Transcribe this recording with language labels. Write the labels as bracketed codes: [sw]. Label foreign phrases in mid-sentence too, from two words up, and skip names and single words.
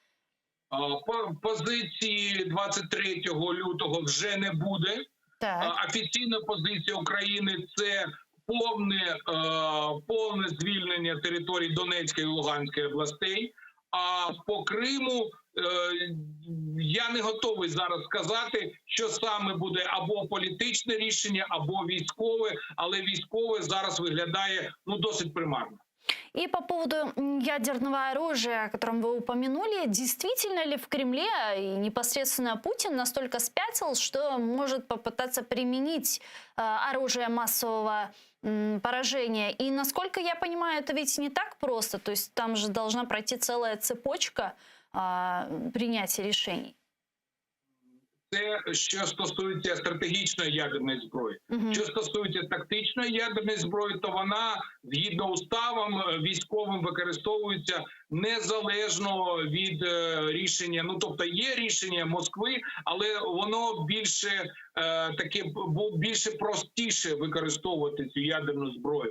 [uk] Позиції 23 лютого вже не буде. Так. Офіційна позиція України – це повне звільнення територій Донецької і Луганської областей. А по Криму я не готовий зараз сказати, що саме буде або політичне рішення, або військове, але військове зараз виглядає досить примарно. [ru] И по поводу ядерного оружия, о котором вы упомянули, действительно ли в Кремле и непосредственно Путин настолько спятил, что может попытаться применить оружие массового поражения? И насколько я понимаю, это ведь не так просто, то есть там же должна пройти целая цепочка принятия решений. [uk] Це що стосується стратегічної ядерної зброї. Що стосується тактичної ядерної зброї, то вона, згідно уставам військовим, використовується незалежно від рішення. Тобто є рішення Москви, але воно більше простіше використовувати цю ядерну зброю.